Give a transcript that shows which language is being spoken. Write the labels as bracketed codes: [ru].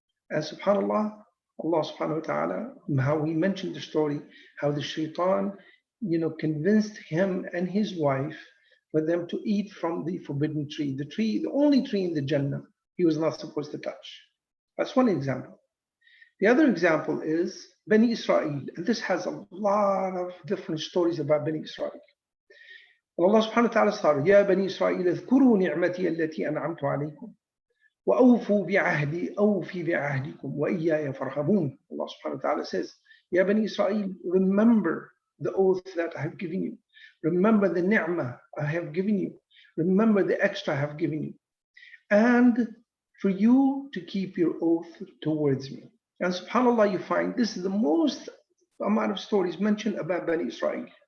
[en] And subhanAllah, Allah subhanahu wa ta'ala, how we mentioned the story, how the shaitan, convinced him and his wife for them to eat from the forbidden tree, the only tree in the Jannah he was not supposed to touch. That's one example. The other example is Bani Israel, and this has a lot of different stories about Bani Israel. [ar] And Allah subhanahu wa ta'ala started, يا بني إسرائيل اذكروا نعمتي التي أنعمت عليكم وأوفوا بعهدي أوفي بعهدكم وإياي فارهبون. [en] Allah subhanahu wa ta'ala says, يا بني إسرائيل, remember the oath that I have given you. Remember the ni'mah I have given you. Remember the extra I have given you. And for you to keep your oath towards me. And subhanAllah, you find this is the most amount of stories mentioned about Bani Israel.